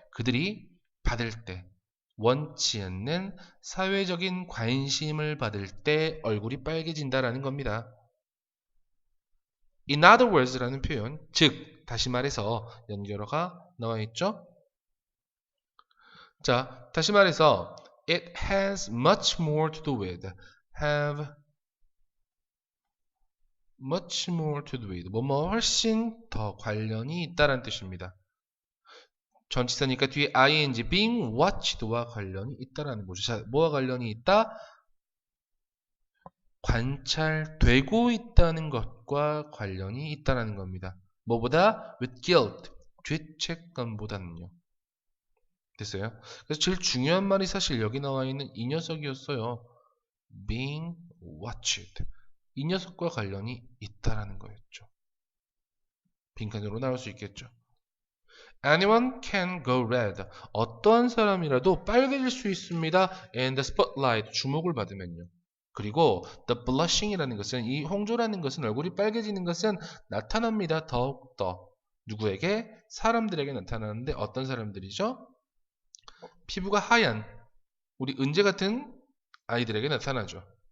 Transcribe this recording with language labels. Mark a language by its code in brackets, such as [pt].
[ko] 그들이 받을 때, 원치 않는 사회적인 관심을 받을 때 얼굴이 빨개진다라는 겁니다. [en] In other words [ko] 라는 표현, 즉 다시 말해서 연결어가 나와 있죠. 자, 다시 말해서 [en] it has much more to do with, have much more to do with, [ko] 뭐뭐 훨씬 더 관련이 있다라는 뜻입니다. 전치사니까 뒤에 ing, [en] being watched [ko] 와 관련이 있다라는 거죠. 자, 뭐와 관련이 있다? 관찰되고 있다는 것과 관련이 있다라는 겁니다. 뭐보다? [en] with guilt, [ko] 죄책감보다는요. 됐어요? 그래서 제일 중요한 말이 사실 여기 나와 있는 이 녀석이었어요. [en] being watched. [ko] 이 녀석과 관련이 있다라는 거였죠. 빈칸으로 나올 수 있겠죠. [en] Anyone can go red. [ko] 어떤 사람이라도 빨개질 수 있습니다. [en] And the spotlight, [ko] 주목을 받으면요. 그리고 the blushing이라는 것은, 이 홍조라는 것은, 얼굴이 빨개지는 것은 나타납니다. 더욱더 누구에게? 사람들에게 나타나는데 어떤 사람들이죠? 피부가 하얀 우리 은재 같은 아이들에게 나타나죠.